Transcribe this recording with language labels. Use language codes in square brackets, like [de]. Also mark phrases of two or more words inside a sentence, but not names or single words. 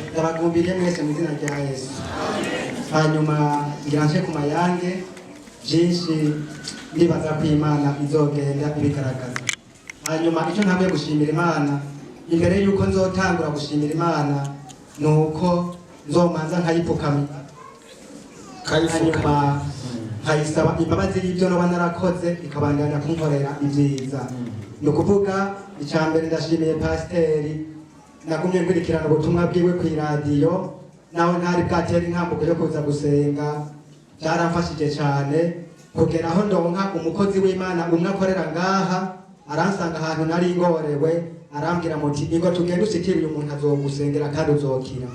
[rn] Ndabagumbiriye mwese mu izina rya Yesu. Hanyuma ngira nje ku mayange byinshi ndibaza ko Imana izogenda ibigaragaza. Hanyuma icyo ntabwo gushimira Imana imbere yuko nzotangura gushimira Imana nuko nzomanza nkayipfukamira. Hanyuma nkayisaba imbabazi y'ibyo noba narakoze ikabandanya kunkorera ibyiza. Ni ukuvuga icyambere ndashimiye pasiteri nagumye nkurikirana ubutumwa bwiwe ku iradiyo nawe ntari bwatera inkambuko yo kuza gusenga byaramfashije cyane kugera aho ndonka umukozi w'Imana umwe akorera ngaha aransanga ahantu nari ngorewe arambwira muti ingo tugende usikire uyu muntu azogusengera kandi uzokira.